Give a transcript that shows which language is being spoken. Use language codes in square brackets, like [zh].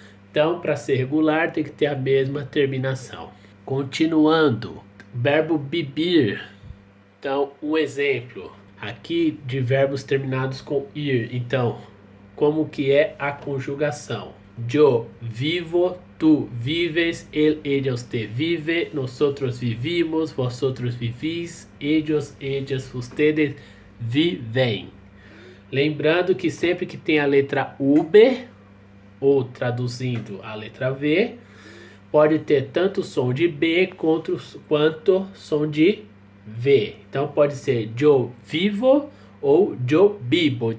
[pt] Então, para ser regular, tem que ter a mesma terminação. Continuando, verbo beber. Então, um exemplo aqui de verbos terminados com ir. Então, como que é a conjugação? [es] Yo vivo, tú vives, él, ella, usted vive, nosotros vivimos, vosotros vivís, ellos, ellas, ustedes vivem. [pt] Lembrando que sempre que tem a letra UB, ou traduzindo a letra V, pode ter tanto som de B quanto som de V. Então pode ser [es] yo vivo [pt] ou yo vivo.